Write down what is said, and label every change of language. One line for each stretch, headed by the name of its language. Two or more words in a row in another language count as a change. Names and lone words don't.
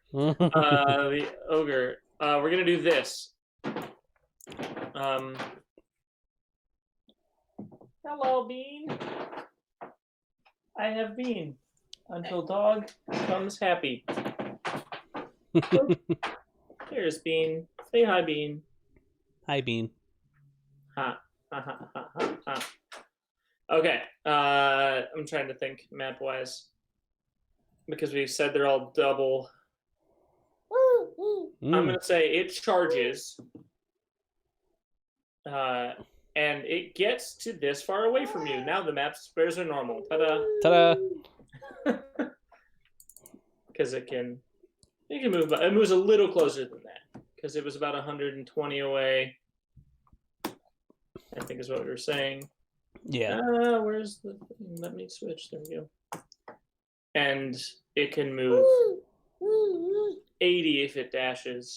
English: The ogre. We're gonna do this. Hello, Bean. I have Bean. Until dog becomes happy. There's Bean. Say hi, Bean. Hi, Bean. Ha. Ha, ha, ha, ha, ha. Okay. I'm trying to think map-wise. Because we said they're all double. I'm going to say it charges. And it gets to this far away from you. Now the map squares are normal. Ta-da. Ta-da. Because it can It can move, but it moves a little closer than that because it was about 120 away. I think is what we were saying. Yeah. Where's the thing? Let me switch. There we go. And it can move 80 if it dashes.